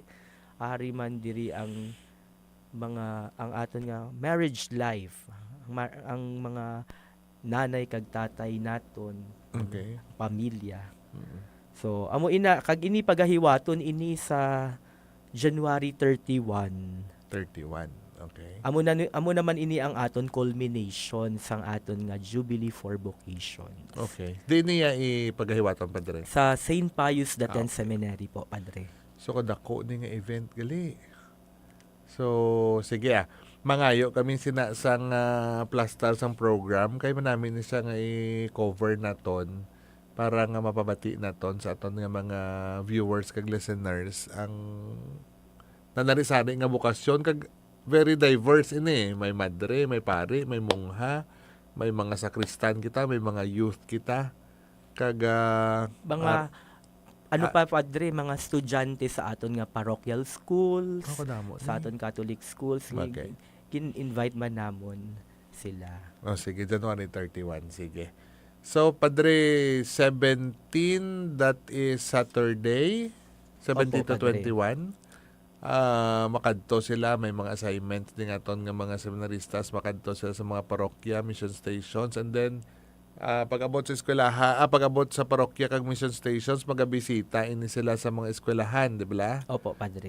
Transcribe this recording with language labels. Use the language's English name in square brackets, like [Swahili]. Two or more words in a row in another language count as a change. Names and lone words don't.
[Hiligaynon] Ari man diri ang aton nga [English] marriage life, [Hiligaynon] ang mga nanay kag tatay naton, pamilya. So amo ina kag ini pagahiwaton ini sa January 31. Okay. Amo naman ini ang aton culmination sang aton nga Jubilee for Vocations. Okay. Di niya ipagahiwaton, Padre? Sa St. Pius X Seminary po, Padre. So, kadako ni nga event gali. So, sige mangayo kami sinasang plastar sang program kay man namin siya nga i-cover naton para nga mapabati naton sa aton nga mga viewers kag listeners ang nanarisari nga bukasyon kag [English] very diverse [Hiligaynon] ini. May madre, may pari, may mongha, may mga sakristan kita, may mga youth kita kag Padre, mga estudyante sa aton nga [English] parochial schools, [Hiligaynon] sa aton [English] Catholic schools, [Hiligaynon] kin-invite man namon sila. Sige, January 31, sige. So, Padre, 17, [English] that is Saturday, 17 to 21. [Hiligaynon] Makadto sila, may mga assignments din aton nga mga seminaristas, makadto sila sa mga parokya, [English] mission stations, and then [Hiligaynon] pag-abot sa eskwelahan, pag-abot sa parokya kag [English] mission stations, [Hiligaynon] magabisita ini sila sa mga eskwelahan, di ba? Opo, Padre.